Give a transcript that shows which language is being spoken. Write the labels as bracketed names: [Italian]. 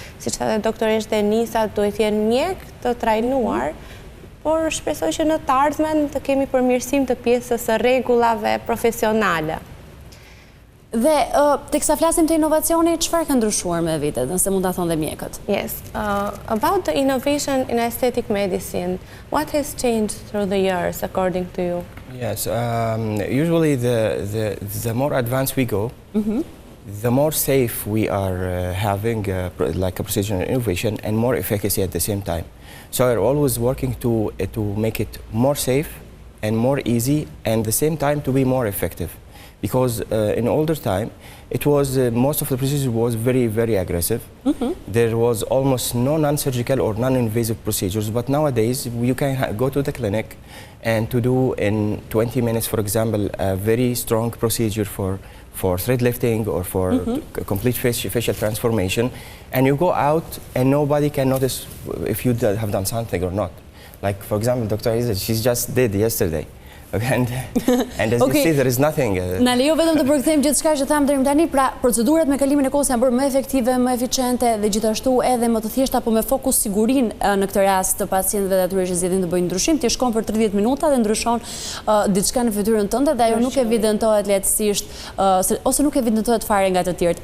[Albanian] Siç thotë doktoresh Denisa, duhet të jenë mjek të trajnuar, por shpresoj që në të ardhmen të kemi përmirësim të pjesës së rregullave profesionale. Dhe teksa flasim të inovacioni, çfarë ka ndryshuar me vitet, nëse mund ta thonë dhe mjekët? [English] Yes, about the innovation in aesthetic medicine, what has changed through the years according to you? Yes, usually the more advanced we go, the more safe we are having like a precision innovation and more efficacy at the same time. So we're always working to make it more safe and more easy and at the same time to be more effective. Because in older time, it was most of the procedure was very, very aggressive. There was almost no non-surgical or non-invasive procedures. But nowadays, you can go to the clinic and to do in 20 minutes, for example, a very strong procedure for thread lifting or for complete facial transformation, and you go out and nobody can notice if you have done something or not. Like, for example, Dr. Isa, she just did yesterday. And as you see, there is nothing. [Albanian] Na lejo vetëm të përkthejmë gjithçka që tham deri tani, pra procedurat me kalimin e kohës janë bërë më efektive, më eficiente dhe gjithashtu edhe më të thjeshta, po me fokus sigurinë në këtë rast të pacientëve dhe atyre që zgjedhin të bëjnë ndryshim. Ti shkon për 30 minuta dhe ndryshon diçka në fytyrën tënde dhe ajo nuk evidentohet lehtësisht ose nuk evidentohet fare nga të tjerët.